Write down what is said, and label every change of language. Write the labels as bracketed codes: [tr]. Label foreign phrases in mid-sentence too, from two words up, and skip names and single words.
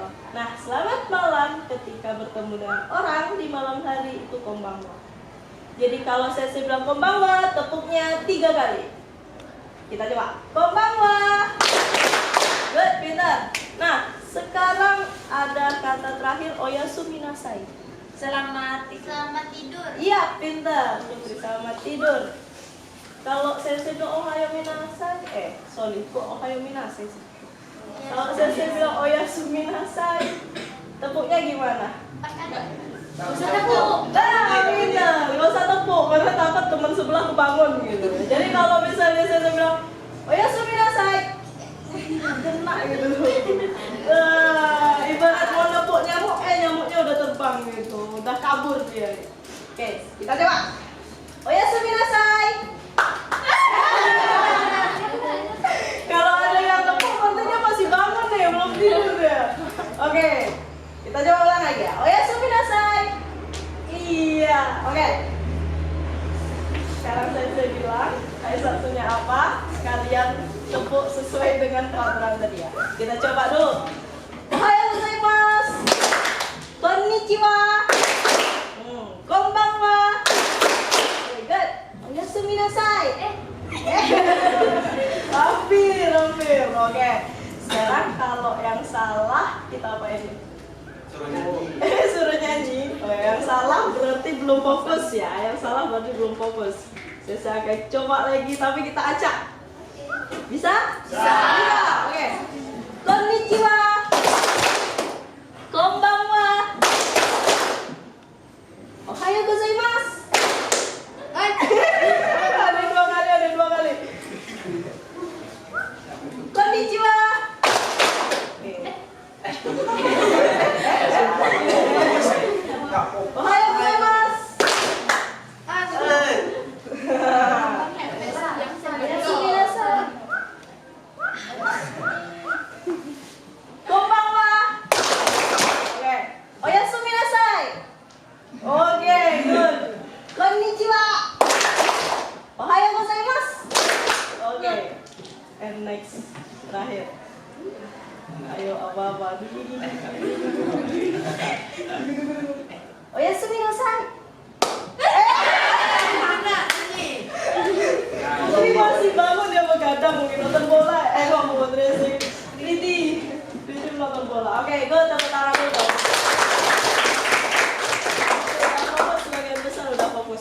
[id] Nah, selamat malam ketika bertemu dengan orang di malam hari itu konbanwa. Jadi kalau saya bilang konbanwa, tepuknya 3 kali. Kita coba. Konbanwa. Good, pintar. Nah, sekarang ada kata terakhir [ja] おやすみなさい. [id] Selamat tidur. Iya, pintar. Selamat tidur. Kalau saya bilang [ja] おはよみなさい, [id] kok [ja] おはよみなさい [id] sih? Kalau saya bilang [ja] おやすみなさい, [id] tepuknya gimana? Usah tepuk. Nah, pintar. Gak usah tepuk, karena takut teman sebelah kebangun gitu. Jadi kalau misalnya saya bilang [ja] おやすみなさい, [id] kena gitu. Ibarat mau nepuk nyamuk, nyamuknya udah terbang gitu, udah kabur dia. Oke, kita coba. [ja] おやすみなさい. [id] Kalau ada yang tepuk, artinya masih bangun nih, belum tidur ya. Oke, kita coba ulang lagi ya. [ja] おやすみなさい. [id] Iya, oke. Sekarang saya bilang, aisatsunya apa? Kalian tepuk sesuai dengan peraturan tadi ya. Kita coba dulu. [ja] おはようございます。こんにちは. こんばんは. [en] Very good. [ja] おやすみなさい. [id] Hampir. Oke. Sekarang kalau yang salah kita apain? Suruh nyanyi. Oh, yang salah berarti belum fokus ya. Yang salah berarti belum fokus. Saya akan coba lagi tapi kita acak. Bisa? Bisa. Oke. [ja] こんにちは. こんばんは. おはようございます. [id] Ada dua kali. [ja] こんにちは。おはようございます. おやすみなさい. こんばんは. [id] Oke. [ja] おやすみなさい. [en] Oke, good. [ja] こんにちは。おはようございます. [id] Oke. [en] And next, [id] terakhir. Ayo apa-apa. [ja] おやすみなさい. [id] Ini masih bangun dia begadang mungkin nonton bola. Kok mau dressing. Ridi nonton bola. Oke, gue tepuk tangan dulu. Udah fokus, sebagian besar udah fokus.